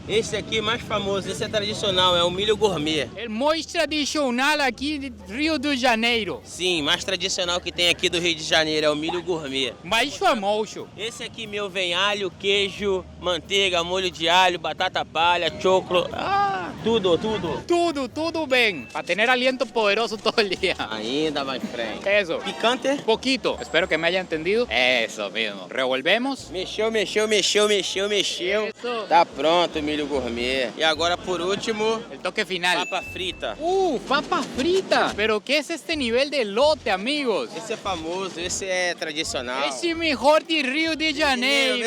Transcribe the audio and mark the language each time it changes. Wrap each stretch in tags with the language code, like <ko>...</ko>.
<pt>Esse aqui é mais famoso, esse é tradicional, é o milho gourmet.</pt> <es>El</es> <pt>mais tradicional aqui de Rio de Janeiro. Sim, mais tradicional que tem aqui do Rio de Janeiro, é o milho gourmet. Mais famoso. Esse aqui meu vem alho, queijo, manteiga, molho de alho, batata palha, choclo. Tudo. Tudo bem.</pt> <es>Para tener aliento poderoso todo el día.</es> <pt>Ainda vai em frente.</pt> <es>Eso. Picante? Poquito. Espero que me haya entendido. Eso mismo. Revolvemos.</es> <pt>Mexeu.</pt> <es>Eso.</es> <pt>Tá pronto o milho gourmet. E agora, por último,</pt> <es>El toque final. papa frita. Papa frita. Pero ¿qué es este nivel de lote, amigos?</es> <pt>Esse é famoso, esse é tradicional. Esse</pt> <es>mejor</es> <pt>de Rio de Janeiro.</pt>